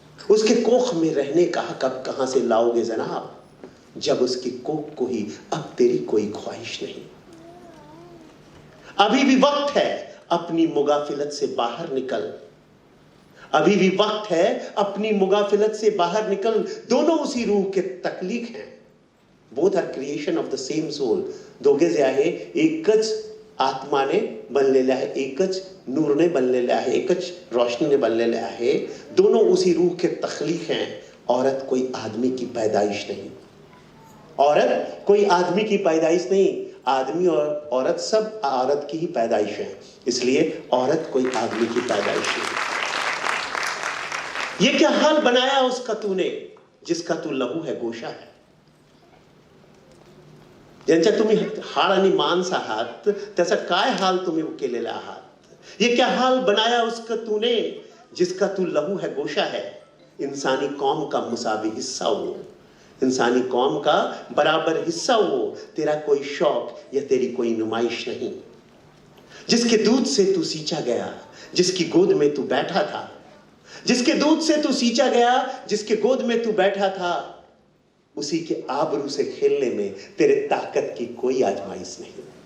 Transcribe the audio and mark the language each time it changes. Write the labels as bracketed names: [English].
[Hindi] उसके कोख में रहने का कब कहां से लाओगे जनाब, जब उसकी कोख को ही अब तेरी कोई ख्वाहिश नहीं। अभी भी वक्त है अपनी मुगाफिलत से बाहर निकल, अभी भी वक्त है अपनी मुगाफिलत से बाहर निकल। दोनों उसी रूह के तख्लीक हैं, [English] Both are creation of the same soul. [Marathi] दोघे आहे एकच आत्माने बनलेले आहे, एकच नूरने बनलेले आहे, एकच रोशनीने बनलेले आहे। [Hindi] दोनों उसी रूह के तख्लीक हैं। औरत कोई आदमी की पैदाइश नहीं, औरत कोई आदमी की पैदाइश नहीं। आदमी और औरत सब औरत की ही पैदाइश है, इसलिए औरत कोई आदमी की पैदाइश नहीं। ये क्या हाल बनाया उसका तूने, जिसका तू लहू है गोशा है। [Marathi] ज्यांच्या तुम्ही हाड आणि मांस आहात, त्याचा काय हाल तुम्ही केलेला आहात। [Hindi] ये क्या हाल बनाया उसका तूने, जिसका तू लहू है गोशा है। इंसानी कौम का मुसावी हिस्सा हो, इंसानी कौम का बराबर हिस्सा हो, तेरा कोई शौक या तेरी कोई नुमाइश नहीं। जिसके दूध से तू सींचा गया, जिसकी गोद में तू बैठा था, जिसके दूध से तू सींचा गया, जिसके गोद में तू बैठा था, उसी के आबरू से खेलने में तेरे ताकत की कोई आजमाइश नहीं।